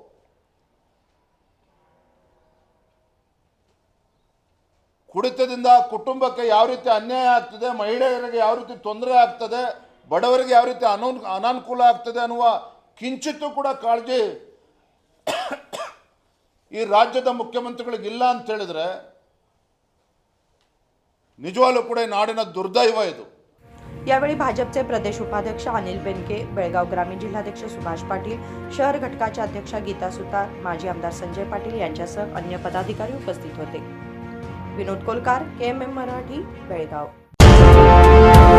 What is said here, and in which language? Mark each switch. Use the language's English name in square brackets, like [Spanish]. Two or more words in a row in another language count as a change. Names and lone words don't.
[Kannada] ಕುಡಿತದಿಂದ ಕುಟುಂಬಕ್ಕೆ ಯಾವ ರೀತಿ ಅನ್ಯಾಯ ಆಗ್ತದೆ, ಮಹಿಳೆಯರಿಗೆ ಯಾವ ರೀತಿ ತೊಂದರೆ ಆಗ್ತದೆ, ಬಡವರಿಗೆ ಯಾವ ರೀತಿ ಅನಾನುಕೂಲ ಆಗ್ತದೆ ಅನ್ನುವ ಕಿಂಚಿತ್ತೂ ಕೂಡ ಕಾಳಜಿ ಈ ರಾಜ್ಯದ ಮುಖ್ಯಮಂತ್ರಿಗಳಿಗಿಲ್ಲ ಅಂತ ಹೇಳಿದ್ರೆ ನಿಜವಾಗ್ಲೂ ಕೂಡ ನಾಡಿನ ದುರ್ದೈವ ಇದು. [Marathi] यावेळी भाजपचे प्रदेश उपाध्यक्ष अनिल बेनके, बेळगाव ग्रामीण जिल्हाध्यक्ष सुभाष पाटील, शहर घटकाच्या अध्यक्षा गीता सुतार, माजी आमदार संजय पाटील यांच्यासह अन्य पदाधिकारी उपस्थित होते. विनोद कोलकार, KMM मराठी, बेळगाव.